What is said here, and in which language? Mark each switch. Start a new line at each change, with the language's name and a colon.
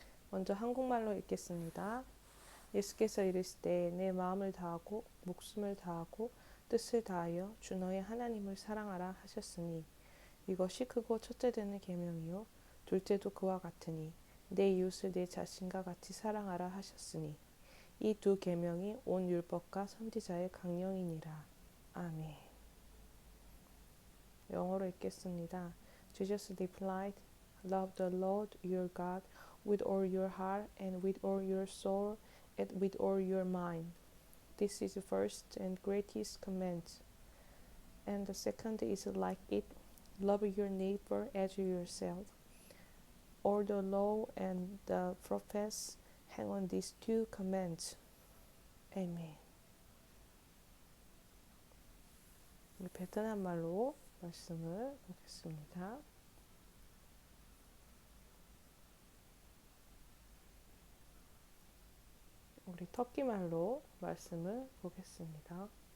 Korean: 먼저 한국말로 읽겠습니다. 예수께서 이르시되 내 마음을 다하고 목숨을 다하고 뜻을 다하여 주 너의 하나님을 사랑하라 하셨으니 이것이 크고 첫째 되는 계명이요 둘째도 그와 같으니 내 이웃을 내 자신과 같이 사랑하라 하셨으니 이 두 계명이 온 율법과 선지자의 강령이니라. 아멘. 영어로 읽겠습니다.
English: Jesus replied, "Love the Lord your God with all your heart and with all your soul and with all your mind. This is the first and greatest command. And the second is like it, love your neighbor as yourself. All the law and the prophets hang on these two commands."
Korean: 아멘. 베트남 말로 말씀을 보겠습니다. 우리 터키 말로 말씀을 보겠습니다.